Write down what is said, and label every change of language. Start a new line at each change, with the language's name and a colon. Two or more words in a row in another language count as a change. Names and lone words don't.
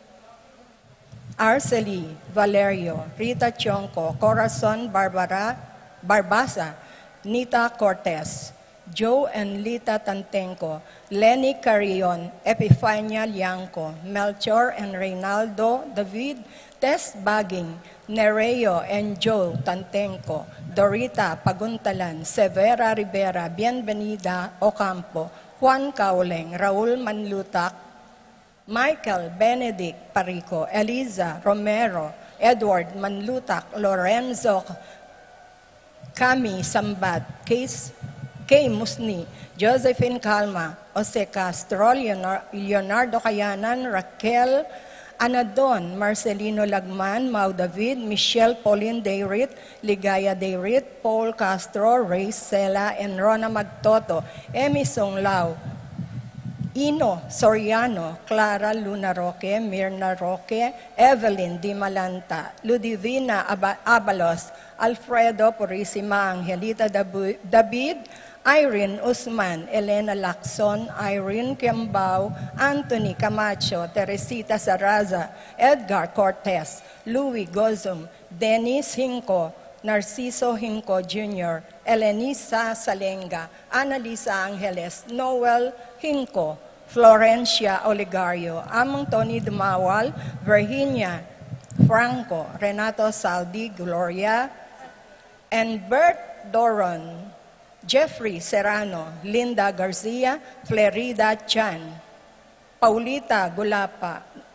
English: Arceli Valerio, Rita Chonco, Corazon Barbasa, Nita Cortez, Joe and Lita Tantenco, Lenny Carrion, Epifania Lianco, Melchor and Reynaldo David, Tess Baging, Nereo and Joe Tantenco, Dorita Paguntalan, Severa Rivera, Bienvenida Ocampo, Juan Cauleng, Raul Manlutak, Michael Benedict Parico, Eliza Romero, Edward Manlutak, Lorenzo Cami Sambat, Kay Musni, Josephine Calma, Jose Castro, Leonardo Cayanan, Raquel Anadon, Marcelino Lagman, Mau David, Michelle Pauline Dayrit, Ligaya Dayrit, Paul Castro, Ray Sela, and Rona Magtoto, Emi Songlao, Ino Soriano, Clara Luna Roque, Mirna Roque, Evelyn Di Malanta, Ludivina Abalos, Alfredo Purisima, Angelita David, Irene Usman, Elena Lacson, Irene Kiambao, Anthony Camacho, Teresita Saraza, Edgar Cortez, Louis Gozum, Dennis Hinco, Narciso Hinco Jr., Elenisa Salenga, Annalisa Angeles, Noel Hinco, Florencia Oligario, Among Tony Dumawal, Virginia Franco, Renato Saldi, Gloria, and Bert Doron, Jeffrey Serrano, Linda Garcia, Flerida Chan, Paulita Gulapa,